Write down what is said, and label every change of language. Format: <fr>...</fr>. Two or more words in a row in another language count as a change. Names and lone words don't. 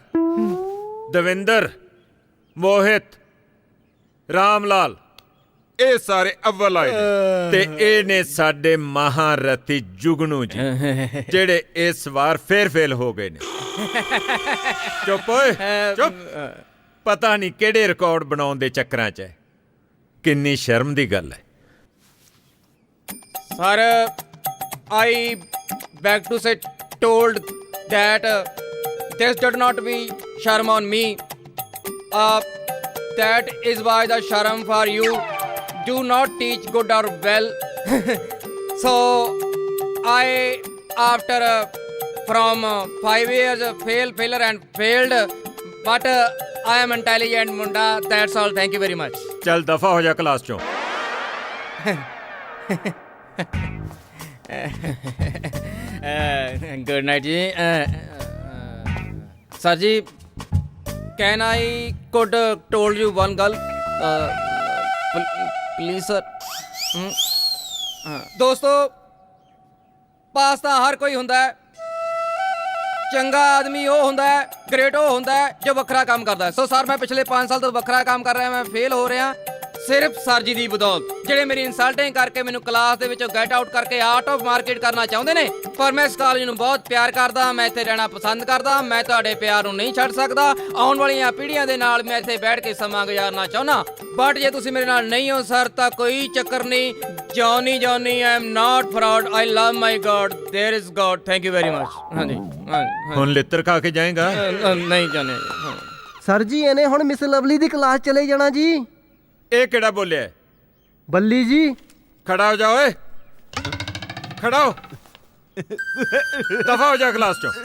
<pa>ਦਵਿੰਦਰ, ਮੋਹਿਤ, ਰਾਮ ਲਾਲ ਇਹ ਸਾਰੇ ਅਵਲ ਆਏ ਨੇ ਤੇ ਇਹ ਨੇ ਸਾਡੇ ਮਹਾਰਥੀ ਜੁਗਨੂ ਜੀ ਜਿਹੜੇ ਇਸ ਵਾਰ ਫੇਰ ਫੇਲ ਹੋ ਗਏ ਨੇ। ਚੁੱਪ ਓਏ ਚੁੱਪ। ਪਤਾ ਨਹੀਂ ਕਿਹੜੇ ਰਿਕਾਰਡ ਬਣਾਉਣ ਦੇ ਚੱਕਰਾਂ 'ਚ ਹੈ। ਕਿੰਨੀ ਸ਼ਰਮ ਦੀ ਗੱਲ ਹੈ।</pa> <en>Sir, I beg to say told that this did not be sharm on me. That is why the sharm for you. Do not teach good or well. So I after from 5 years failure and failed, but I am intelligent munda. That's all. Thank you very much.</en> <pa>ਚੱਲ ਦਫਾ ਹੋ ਜਾ ਕਲਾਸ 'ਚੋਂ।</pa> <en>Good night ji. Sir ji, can I could told you one girl? Please sir.</en> <pa>ਦੋਸਤੋ ਪਾਸ ਤਾਂ ਹਰ ਕੋਈ ਹੁੰਦਾ ਹੈ। ਚੰਗਾ ਆਦਮੀ ਉਹ ਹੁੰਦਾ ਹੈ, ਗ੍ਰੇਟ ਉਹ ਹੁੰਦਾ ਹੈ ਜੋ ਵੱਖਰਾ ਕੰਮ ਕਰਦਾ ਹੈ। ਸੋ ਸਰ ਮੈਂ ਪਿਛਲੇ 5 ਸਾਲ ਤੋਂ ਵੱਖਰਾ ਕੰਮ ਕਰ ਰਿਹਾ। ਮੈਂ ਫੇਲ ਹੋ ਰਿਹਾ ਸਿਰਫ ਸਰ ਜੀ ਦੀ ਬਦੌਲਤ, ਜਿਹੜੇ ਮੇਰੀ ਇਨਸਲਟਿੰਗ ਕਰਕੇ ਮੈਨੂੰ ਕਲਾਸ ਦੇ ਵਿੱਚੋਂ</pa> <en>get out</en> <pa>ਕਰਕੇ</pa> <en>out of market</en> <pa>ਕਰਨਾ ਚਾਹੁੰਦੇ ਨੇ। ਪਰ ਮੈਂ ਇਸ ਕਾਲਜ ਨੂੰ ਬਹੁਤ ਪਿਆਰ ਕਰਦਾ, ਮੈਂ ਇੱਥੇ ਰਹਿਣਾ ਪਸੰਦ ਕਰਦਾ। ਮੈਂ ਤੁਹਾਡੇ ਪਿਆਰ ਨੂੰ ਨਹੀਂ ਛੱਡ ਸਕਦਾ। ਆਉਣ ਵਾਲੀਆਂ ਪੀੜ੍ਹੀਆਂ ਦੇ ਨਾਲ ਮੈਂ ਇੱਥੇ ਬੈਠ ਕੇ ਸਮਾਂ ਗੁਜ਼ਾਰਨਾ ਚਾਹੁੰਦਾ। ਬਟ ਜੇ ਤੁਸੀਂ ਮੇਰੇ ਨਾਲ ਨਹੀਂ ਹੋ ਸਰ ਤਾਂ ਕੋਈ ਚੱਕਰ ਨਹੀਂ।</pa> <en>Johnny I am not fraud. I love my God. There is God. Thank you very much. ਹਾਂਜੀ</en> <pa>ਹੁਣ ਲਿੱਤਰ ਖਾ ਕੇ ਜਾਏਗਾ? ਨਹੀਂ ਜਾਣੇ ਸਰ ਜੀ ਇਹਨੇ ਹੁਣ ਮਿਸ ਲਵਲੀ ਦੀ ਕਲਾਸ ਚਲੇ ਜਾਣਾ ਜੀ। ਇਹ ਕਿਹੜਾ ਬੋਲਿਆ? ਬੱਲੀ ਜੀ। ਖੜਾ ਹੋ ਜਾ ਓਏ, ਖੜਾ ਹੋ। ਦਫਾ ਹੋ ਜਾ ਕਲਾਸ 'ਚੋਂ।</pa>